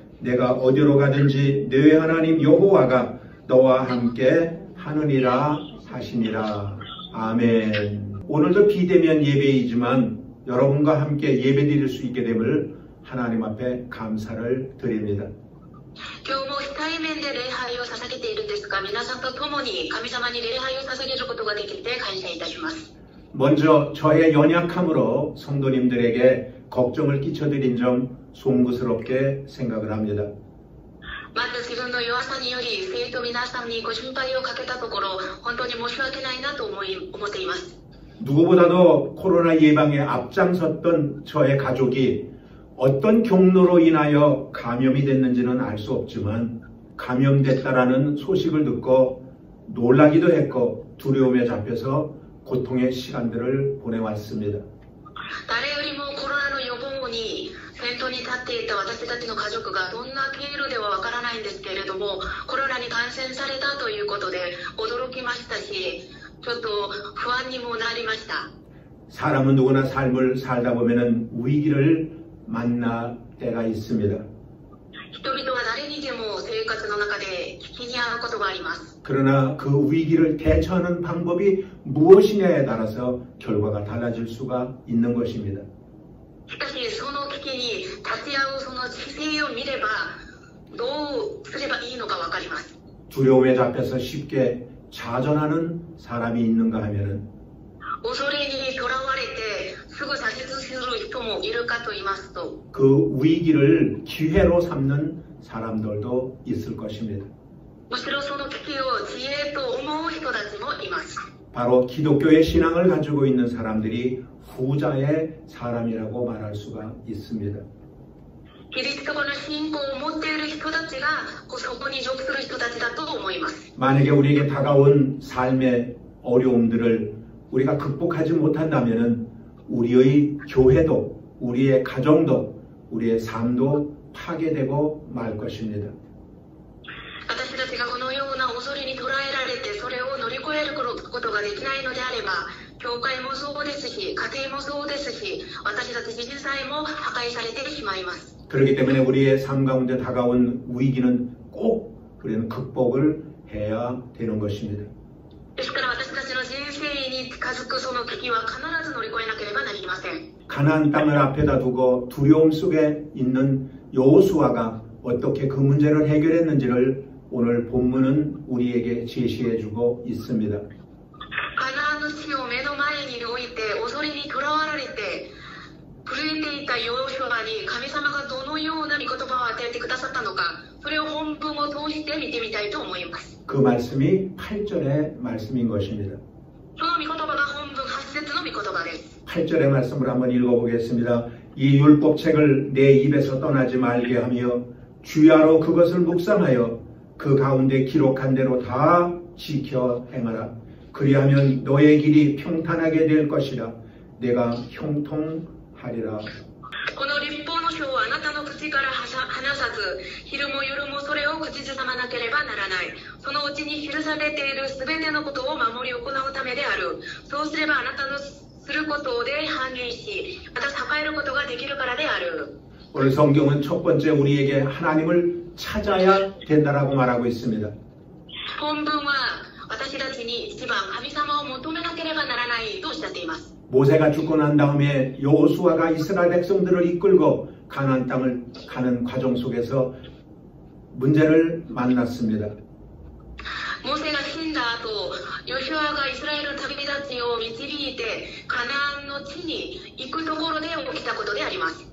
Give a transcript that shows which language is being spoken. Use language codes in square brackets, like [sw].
[ko] 내가 어디로 가든지 네 하나님 여호와가 너와 함께 하느니라 하시니라. 아멘. 오늘도 비대면 예배이지만 여러분과 함께 예배드릴 수 있게 됨을 하나님 앞에 감사를 드립니다. [ja] 今日も非対面で礼拝を捧げているんですが、皆さんと共に神様に礼拝を捧げることができて感謝いたします。 [ko] 먼저 저의 연약함으로 성도님들에게 걱정을 끼쳐드린 점 송구스럽게 생각을 합니다. [ja] まず自分の弱さにより生徒皆さんにご心配をかけたところ、本当に申し訳ないなと思っています。 [ko] 누구보다도 코로나 예방에 앞장섰던 저의 가족이 어떤 경로로 인하여 감염이 됐는지는 알 수 없지만 감염됐다라는 소식을 듣고 놀라기도 했고 두려움에 잡혀서 고통의 시간들을 보내왔습니다. [ja] 誰よりもコロナの予防に先頭に立っていた私たちの家族がどんな経路ではわからないんですけれども、コロナに感染されたということで驚きましたし、ちょっと不安にもなりました。 [ko] 사람은 누구나 삶을 살다 보면은 위기를 만날 때가 있습니다. [ja] 人々は誰にでも生活の中で危機に遭うことがあります。 [ko] 그러나 그 위기를 대처하는 방법이 무엇이냐에 따라서 결과가 달라질 수가 있는 것입니다. [ja] しかしその危機に立ち会うその姿勢を見ればどうすればいいのかわかります。 [ko] 두려움에 잡혀서 쉽게 좌절하는 사람이 있는가 하면은 [ja] 恐れにとらわれてすぐ挫折する人もいるかと言いますと、 [ko] 그 위기를 기회로 삼는 사람들도 있을 것입니다. [ja] むしろその危機を知恵と思う人たちもいます。 [ko] 바로 기독교의 신앙을 가지고 있는 사람들이 후자의 사람이라고 말할 수가 있습니다. [ja] キリスト教の信仰を持っている人たちがそこに属する人たちだと思います。 [ko] 만약에 우리에게 다가온 삶의 어려움들을 우리가 극복하지 못한다면은 우리의 교회도 우리의 가정도 우리의 삶도 파괴되고 말 것입니다. [ja] 私たちがこのような恐れに捉えられてそれを乗り越えることができないのであれば、教会もそうですし家庭もそうですし、私たち自身さえも破壊されてしまいます。 [ko] 그렇기 때문에 우리의 삶 가운데 다가온 위기는 꼭 우리는 극복을 해야 되는 것입니다. [ja] ですから私たちの人生に近づくその危機は必ず乗り越えなければなりません。 [ko] 가나안 땅을 앞에다 두고 두려움 속에 있는 여호수아가 어떻게 그 문제를 해결했는지를 오늘 본문은 우리에게 제시해주고 있습니다. [ja] カナンの地を目の前に置いて恐れにとらわれて震えていたヨシュアに神様がどのような御言葉を与えてくださったのか、それを本文を通して見てみたいと思います。 [ko] 그 말씀이 8절의 말씀인 것입니다. [ja] その御言葉が本文8節の御言葉です。 [ko] 8절의 말씀을 한번 읽어보겠습니다. 이 율법책을 내 입에서 떠나지 말게 하며 주야로 그것을 묵상하여 그 가운데 기록한 대로 다 지켜 행하라. 그리하면 너의 길이 평탄하게 될 것이라. 내가 형통하리라. [ja] この律法の書をあなたの口から離さず、昼も夜もそれを口ずさまなければならない。そのうちに記されているすべてのことを守り行うためである。そうすればあなたのすることで繁栄し、また栄えることができるからである。 [ko] 오늘 성경은 첫 번째 우리에게 하나님을 찾아야 된다라고 말하고 있습니다. [ja] 本文は私たちに一番神様を求めなければならないとおっしゃっています。 [ko] 모세가 죽고 난 다음에 여호수아가 이스라엘 백성들을 이끌고 가나안 땅을 가는 과정 속에서 문제를 만났습니다. [ja] モーセが死んだ後、ヨシュアがイスラエルの旅立ちを導いてカナンの地に行くところで起きたことであります。